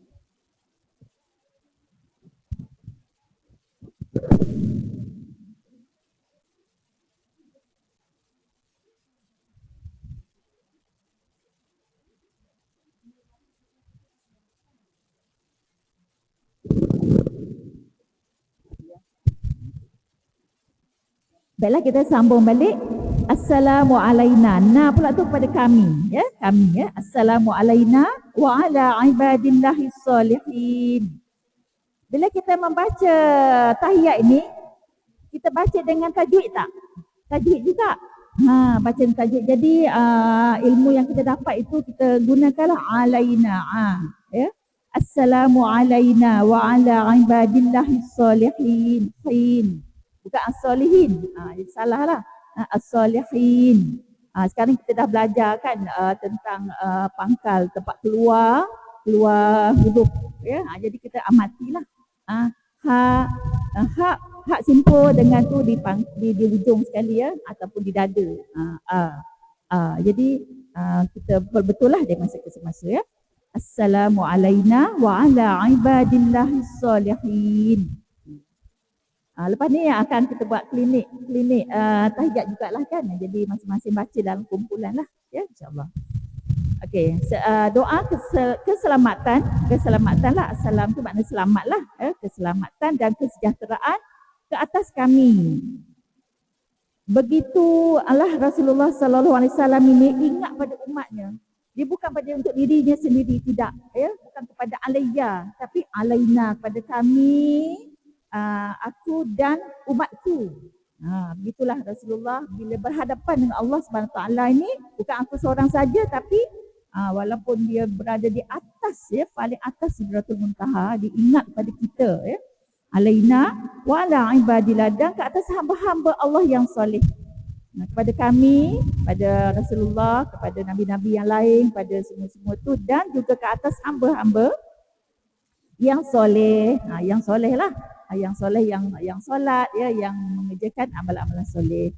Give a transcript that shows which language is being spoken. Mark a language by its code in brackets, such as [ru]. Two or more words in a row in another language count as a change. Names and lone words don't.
[ms] Baiklah, kita sambung balik. Assalamualaikum. Nah pula tu kepada kami, ya, kami, ya. [ar] السلام عليكم وعلى عباد الله الصالحين. [ms] Bila kita membaca tahiyat ini, kita baca dengan tajwid tak? Tajwid juga. Baca dengan tajwid. Jadi ilmu yang kita dapat itu kita gunakanlah alaina. [ar] Ya. السلام عليكم وعلى عباد الله الصالحين. [ms] Bukan as-salihin. Jadi salah lah. As-salihin. Sekarang kita dah belajar kan tentang pangkal tempat keluar huruf, ya. Jadi kita amatilah. Hak simpul dengan tu di ujung sekali, ya, ataupun di dada. Jadi kita berbetullah dia masa ke semasa, ya. [ar] السلام عليكم وعلى عباد الله الصالحين. [ms] Lepas ni akan kita buat klinik tahiyat jugalah kan. Jadi masing-masing baca dalam kumpulan lah, ya, insyaAllah. Okey, doa keselamatan lah. Assalam tu makna selamat lah, keselamatan dan kesejahteraan ke atas kami. Begitu Allah Rasulullah [ar] صلى الله عليه وسلم [ms] ini ingat pada umatnya. Dia bukan pada untuk dirinya sendiri, tidak, ya, bukan kepada alayya, tapi alaina, kepada kami, aku dan umatku. Begitulah Rasulullah bila berhadapan dengan Allah [ar] سبحانه وتعالى [ms] ini, bukan aku seorang saja, tapi walaupun dia berada di atas, ya, paling atas Sidratul Muntaha, dia ingat pada kita, ya. [ar] علينا وعلى عباد الله, [ms] dan ke atas hamba-hamba Allah yang soleh. Kepada kami, pada Rasulullah, kepada nabi-nabi yang lain, pada semua-semua tu, dan juga ke atas hamba-hamba yang soleh. Yang soleh lah. Yang soleh, yang solat, ya, yang mengerjakan amalan-amalan soleh.